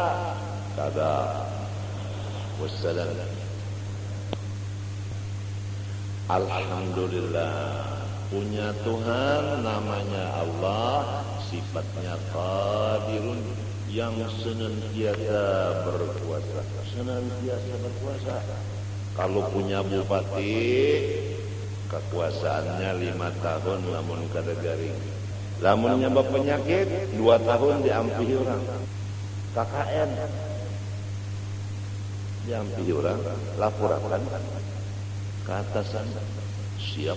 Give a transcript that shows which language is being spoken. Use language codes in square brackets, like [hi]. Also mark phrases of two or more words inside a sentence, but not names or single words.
[ar] والسلام. الحمد لله. [id] Punya Tuhan namanya Allah, sifatnya qadirun, yang senantiasa berkuasa. Senantiasa berkuasa. Kalau punya bupati, kekuasaannya 5 tahun namun [bjn] kada garing. Lamunnya berpenyakit 2 tahun diampihi orang. KKN diampihi orang, laporakan ke atasan, siap.